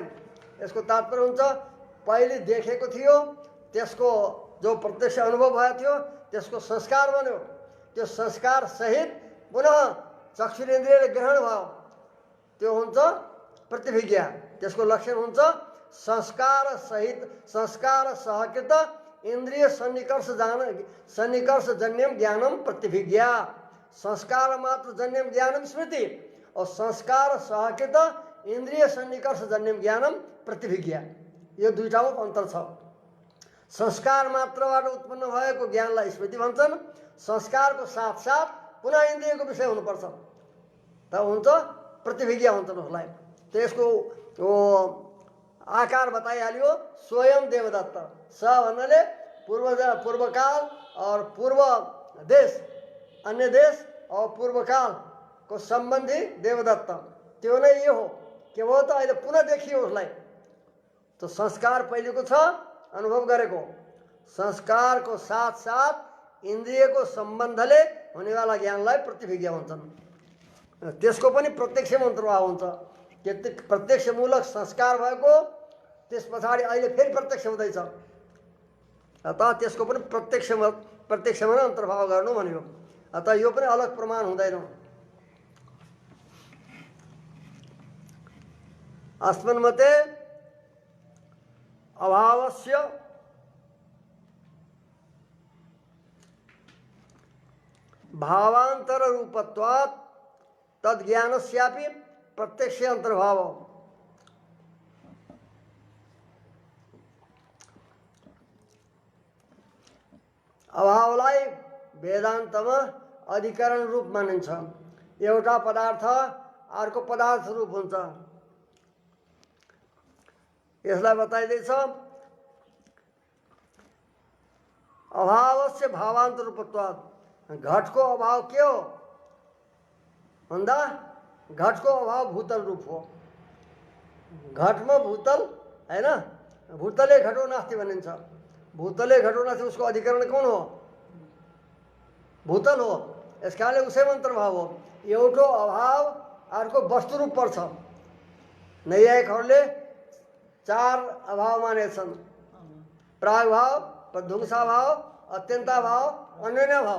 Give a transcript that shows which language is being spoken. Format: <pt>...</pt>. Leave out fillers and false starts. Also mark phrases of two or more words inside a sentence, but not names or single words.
<ne>यसको तात्पर्य हुन्छ पहिले देखेको थियो, त्यसको जो प्रत्यक्ष अनुभव भएको थियो त्यसको संस्कार बन्यो, त्यो संस्कार सहित पुनः चक्षुरेन्द्रियले ग्रहण भयो, त्यो हुन्छ प्रतिभिज्ञा। त्यसको लक्षण हुन्छ संस्कार सहित</ne> <sa>संस्कार सहकृत इंद्रिय सन्निकर्ष जन्यम ज्ञानम प्रतिभिज्ञा। संस्कार मात्र जन्यम ज्ञानम स्मृति और संस्कार सहकृत इंद्रिय सन्निकर्ष जन्यम ज्ञानम प्रतिभिज्ञा।</sa> <ne>यो दुईटामा अन्तर छ। संस्कार मात्रबाट उत्पन्न भएको ज्ञानलाई स्मृति भन्छन्। संस्कारको साथसाथ पुनः इन्द्रियको विषय हुनुपर्छ त हुन्छ प्रतिभिज्ञा भन्छन् उसलाई। त्यसको आकार बताइहाल्यो स्वयं देवदत्त। स भन्नाले पूर्वकाल और पूर्व देश, अन्य देश और पूर्वकाल को सम्बन्धी देवदत्त त्यो नै यो हो। के भयो त अहिले पुनः देखियो उसलाई। तो संस्कार पहिलेको छ अनुभव गरेको, संस्कार को साथ साथ इंद्रिय को सम्बन्धले हुने वाला ज्ञानलाई प्रतिभिज्ञा भन्छन्। त्यसको पनि प्रत्यक्ष अन्तर्भाव हुन्छ। प्रत्यक्षमूलक संस्कार भएको त्यस पछाडि अहिले फेरि प्रत्यक्ष हुँदैछ। अतः त्यसको पनि प्रत्यक्षमा अन्तर्भाव गर्नु भन्यो। अतः यो पनि अलग प्रमाण हुँदैन।</ne> <sa>अस्मन्मते अभावस्य भावांतर रूपत्वात् तद्ज्ञानस्यापि प्रत्यक्ष अंतर्भाव।</sa> <ne>अभावलाई वेदान्तमा अधिकरण रूप मानिन्छ। एउटा पदार्थ अर्को पदार्थ रूप हुन्छ। यसलाई बताइदैछ</ne> <sa>अभावस्य भावांतर रूपत्वात्।</sa> <ne>घटको अभाव के हो भन्दा घटको अभाव भूतल रूप हो। घटमा भूतल हैन,</ne> <sa>भूतले घटो नास्ति भनिन्छ। भूतले घटो नास्ति</sa> <ne>उसको अधिकरण कौन हो? भूतल हो। यस कारणले उसैमा अन्तर्भाव हो। एउटो अभाव अर्को वस्तु रूप पर्छ। नैयायिकहरूले चार अभाव मानेछन्। प्रागभाव, प्रध्वंसाभाव, अत्यन्ताभाव, अन्योन्याभाव।</ne>